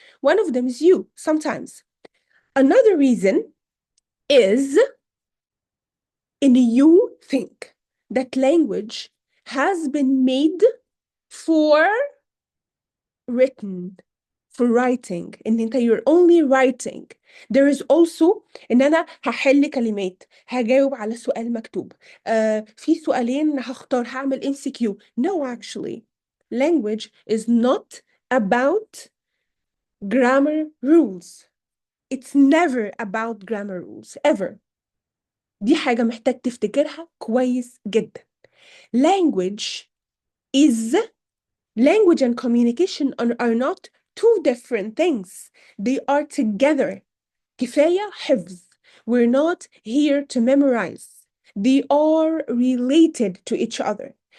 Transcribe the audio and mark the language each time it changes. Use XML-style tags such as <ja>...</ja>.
<en>One of them is you, sometimes. Another reason is, in you think that language has been made for written, for writing,</en> <ar>ان انت</ar> <en>you're only writing.</en> <ar>There is also ان انا هحل كلمات، هجاوب على سؤال مكتوب، في سؤالين هختار هعمل MCQ.</ar> <en>No, actually, language is not about grammar rules. It's never about grammar rules, ever.</en> <ar>دي حاجة محتاج تفتكرها كويس جدا.</ar> <en>Language and communication are not two different things. They are together.</en> <ar>كفاية حفظ.</ar> <en>We're not here to memorize. They are related to each other.</en>